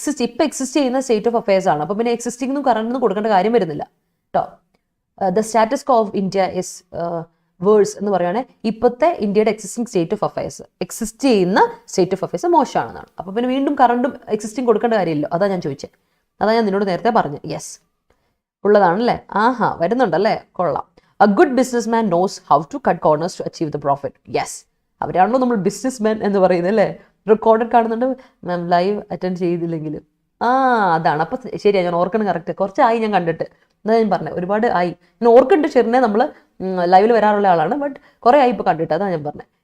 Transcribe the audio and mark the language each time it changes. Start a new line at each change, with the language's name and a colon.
Malayalam: ഇപ്പം എക്സിസ്റ്റ് ചെയ്യുന്ന state of affairs ആണ്. അപ്പോൾ പിന്നെ എക്സിസ്റ്റിംഗും കറന്റിനും കൊടുക്കേണ്ട കാര്യം വരുന്നില്ല കേട്ടോ.
English: the status quo of India is worse
Malayalam: എന്ന് പറയുകയാണെങ്കിൽ ഇപ്പോഴത്തെ ഇന്ത്യയുടെ existing state of affairs, exist ചെയ്യുന്ന സ്റ്റേറ്റ് ഓഫ് അഫയേഴ്സ് മോശമാണെന്നാണ്. അപ്പോൾ പിന്നെ വീണ്ടും കറണ്ടും എക്സിസ്റ്റിംഗ് കൊടുക്കേണ്ട കാര്യമില്ലല്ലോ. അതാ ഞാൻ ചോദിച്ചത്, അതാ ഞാൻ നിന്നോട് നേരത്തെ പറഞ്ഞത്. യെസ്. ഉള്ളതാണല്ലേ? ആഹാ, വരുന്നുണ്ടല്ലേ? കൊള്ളാം.
English: A good businessman knows how to cut corners to achieve the profit. Yes.
Malayalam: അവരാണല്ലോ നമ്മൾ ബിസിനസ് മാൻ എന്ന് പറയുന്നത് അല്ലേ? റെക്കോർഡഡ് കാണുന്നുണ്ട് മാം, ലൈവ് അറ്റൻഡ് ചെയ്തില്ലെങ്കിൽ. അതാണ്. അപ്പം ശരിയാണ്, ഞാൻ ഓർക്കണം കറക്റ്റ്. കുറച്ചായി ഞാൻ കണ്ടിട്ട്. എന്താ ഞാൻ പറഞ്ഞത്, ഒരുപാട് ആയി. ഞാൻ ഓർക്കുന്നുണ്ട് ഷെറിനെ നമ്മൾ ലൈവിൽ വരാറുള്ള ആളാണ്, ബട്ട് കുറേ ആയി ഇപ്പോൾ കണ്ടിട്ട്. അതാണ് ഞാൻ പറഞ്ഞത്.